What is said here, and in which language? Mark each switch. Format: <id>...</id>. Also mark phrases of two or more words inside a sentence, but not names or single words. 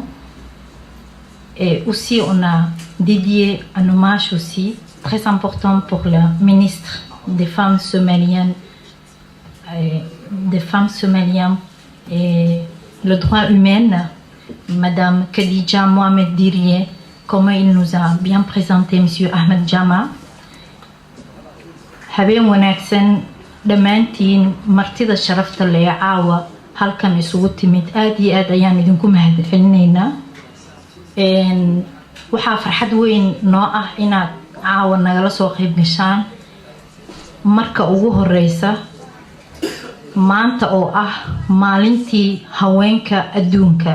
<fr>Et aussi, on a dédié un hommage aussi très important pour le ministre des femmes somaliennes et le droit humain, Madame Khadija Mohamed Diriye, comme il nous a bien présenté Monsieur Ahmed Jama.</fr> <so>Habeen wanaagsan dhammaantiin martida sharafta leh ee caawa halkan isugu timid aad iyo aad ayaan idinku mahadcelinaynaa. Waxaa farxad weyn noo ah inaad caawa nagala soo qayb gashaan marka ugu horeysa maanta oo ah maalintii haweenka adduunka.</so>